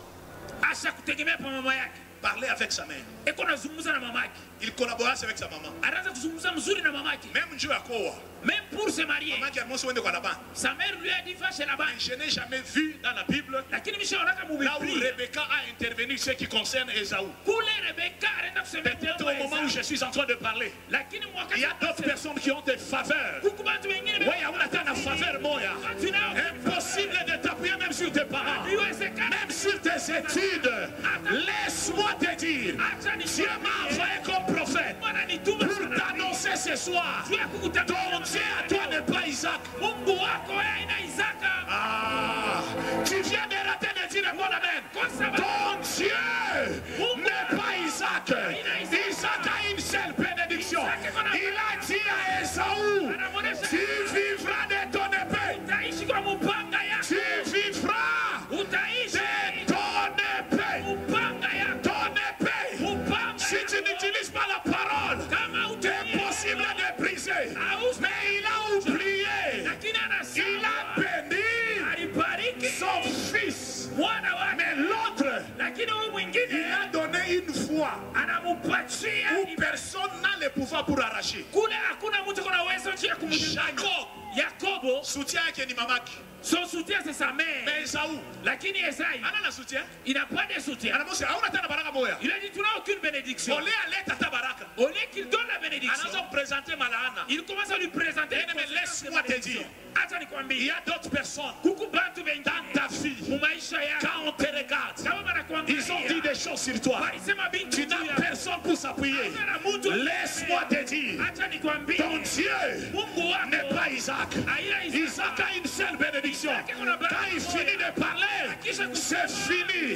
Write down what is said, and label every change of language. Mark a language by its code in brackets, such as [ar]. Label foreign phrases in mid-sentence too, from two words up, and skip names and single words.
[sw] acha kutegemea pa mama yake, [fr] parler avec sa mère, [sw] eko nazungumza na mama yake, [fr] il collaborait avec sa maman. [sw] anaanza kuzungumza mzuri na mama yake, [fr] Même Dieu a quoi? même pour se marier. Maman qui a annoncé de quoi là-bas. Sa mère lui a dit va chez Laban, Je n'ai jamais vu dans la Bible [sw] lakini mishaonaka [fr] là où [sw] mubiblia [fr] Rebecca a intervenu ce qui concerne Esaü. [sw] kule Rebeka anaenda kusemea [fr] Peut-être au moment où je suis en train de parler, [sw] lakini [fr] il y a d'autres personnes qui ont des faveurs. [sw] kuku bantu wengine [fr] Oui, on attend la faveur, [sw] moya. watu nao [fr] Impossible de t'appuyer même sur tes parents, [sw] haiwezekani. [fr] même sur tes études. Laisse-moi te dire, [sw] Acha [fr] Dieu m'a envoyé comme prophète [sw] wananituma [fr] pour [sw] sana [fr] t'annoncer ce soir. [sw] juu ya [fr] Ton [sw] kukutangaza [fr] Dieu à toi n'est pas Isaac. [sw] Mungu wako wewe aina Isaka. [fr] Ah, tu viens de rater de dire bon amen. [sw] Kwa sababu [fr] Ton Dieu n'est pas Isaac. Isaac a une seule bénédiction. Il a dit à Esaü, tu vivras de ton épée. [sw] utaishi kwa mupanga yako, [fr] Tu vivras [sw] utaishi [fr] de ton épée. [sw] mupanga yako, [fr] Ton épée. [sw] mupanga [fr] Si tu n'utilises pas la parole, [sw] kama [fr] c'est impossible de briser. Mais il a oublié. [sw] lakini [fr] Il [sw] anasema [fr] a béni [sw] alibariki [fr] son fils. [sw] mwana wake, [fr] Mais l'autre, [sw] lakini huyu [fr] il [sw] mwingine [fr] a donné une foi [sw] anamupatia [fr] où personne n'a le pouvoir pour arracher. [sw] kule, hakuna mtu kuna uwezo juu ya kumnyang'anya. Jacob, Yakobo, soutien yake ni mamaki. [fr] son soutien c'est sa mère, Mais Esaü, [sw] lakini Esai ana na soutien. [fr] il n'a pas de soutien. [sw] Anamwambia hauna tena baraka moya. [fr] Il a dit tu n'as aucune bénédiction. [sw] Ole aleta ta baraka. [fr] Au lieu qu'il donne la bénédiction, [sw] Anaanza kupresenter malaana. [fr] il commence à lui présenter Bien aimé, laisse-moi te dire. [sw] acha [fr] Il [sw] nikwambie, [fr] y a d'autres personnes [sw] kuku bantu [fr] dans [sw] wengine [fr] ta vie. [sw] mu maisha yako [fr] Quand on te regarde, [sw] kama [fr] ils [sw] wanakuangalia [fr] dit des choses sur toi. Tu n'as personne pour s'appuyer. Laisse-moi te dire, ton Dieu n'est pas Isaac. Isaac a une seule bénédiction. Quand il finit de parler, c'est fini.